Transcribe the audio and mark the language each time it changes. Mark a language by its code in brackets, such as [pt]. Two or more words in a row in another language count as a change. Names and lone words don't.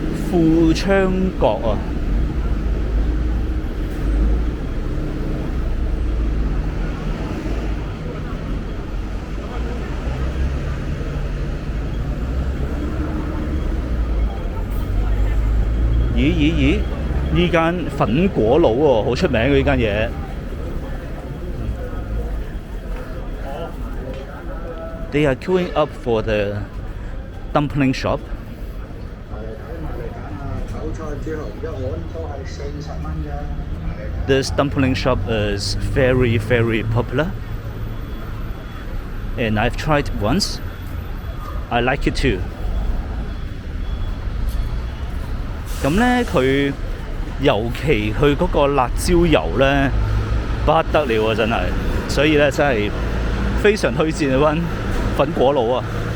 [yue] 富昌閣啊！咦！呢間粉果佬喎，好出名嘅呢間嘢。 [en] They are queuing up for the dumpling shop. This dumpling shop is very, very popular, and I've tried once. I like it too. [yue] 咁呢，佢尤其佢嗰個辣椒油呢，不得了啊！真係，所以呢，真係非常推薦揾粉果佬啊！